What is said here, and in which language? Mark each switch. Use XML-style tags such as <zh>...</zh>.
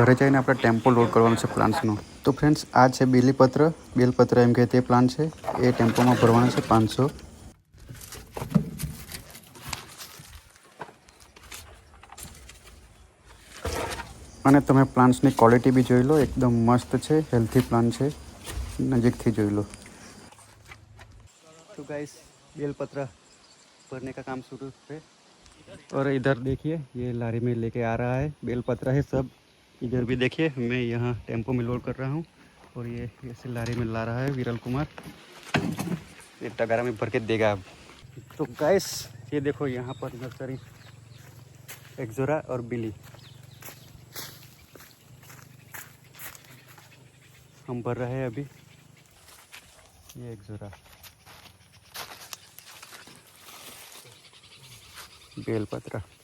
<gu>ઘરે જઈને આપણે ટેમ્પો લોડ કરવાનો છે પ્લાન્ટ્સનો। તો ફ્રેન્ડ્સ આ છે બેલપત્ર એમ કે તે પ્લાન્ટ છે એ ટેમ્પોમાં ભરવાના છે 500। અને તમે પ્લાન્ટ્સની ક્વોલિટી બી જોઈ લો,</gu> <hi>एकदम मस्त है, हेल्थी प्लांट है,</hi> <gu>नजीक थी જોઈ લો।</gu> <hi>तो गाइस बेलपत्र भरने का काम शुरू है और इधर देखिए ये लारी में लेके आ रहा है बेलपत्र है सब। इधर भी देखिए मैं यहाँ टेम्पो में लोड कर रहा हूँ और ये ऐसे लारी में ला रहा है विरल कुमार। ये टगारा में भर के देगा अब। तो गाइस ये देखो यहाँ पर नर्सरी एक्जोरा और बिली हम भर रहे हैं अभी। ये एक्जोरा बेलपत्र</hi>